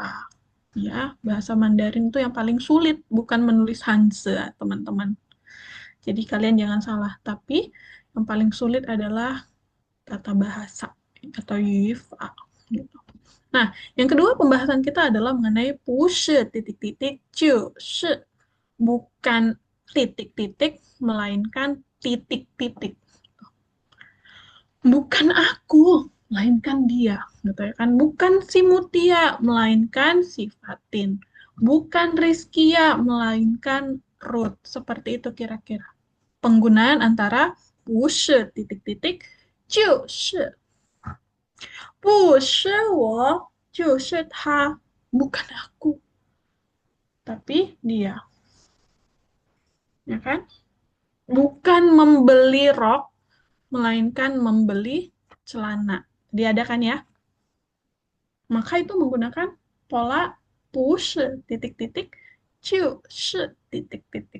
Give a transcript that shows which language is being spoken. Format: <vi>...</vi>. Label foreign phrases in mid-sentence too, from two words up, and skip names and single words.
<id>Ya, bahasa Mandarin itu yang paling sulit, bukan menulis Hanse, teman-teman. Jadi kalian jangan salah, tapi yang paling sulit adalah tata bahasa atau yifa. Gitu. Nah, yang kedua pembahasan kita adalah mengenai</id> <zh>不是 就是</zh> <id>bukan titik-titik melainkan titik-titik. Bukan aku, melainkan dia, gitu ya kan? Bukan si Mutia, melainkan si Fatin. Bukan Rizkia, melainkan Ruth. Seperti itu kira-kira. Penggunaan antara 不是 titik-titik</id> <zh>就是不是我，就是他.</zh> <id>Bukan aku, tapi dia. Ya kan? Bukan membeli rok, melainkan membeli celana. Diadakan ya. Maka itu menggunakan pola 不是 titik-titik 就是 titik-titik.</id>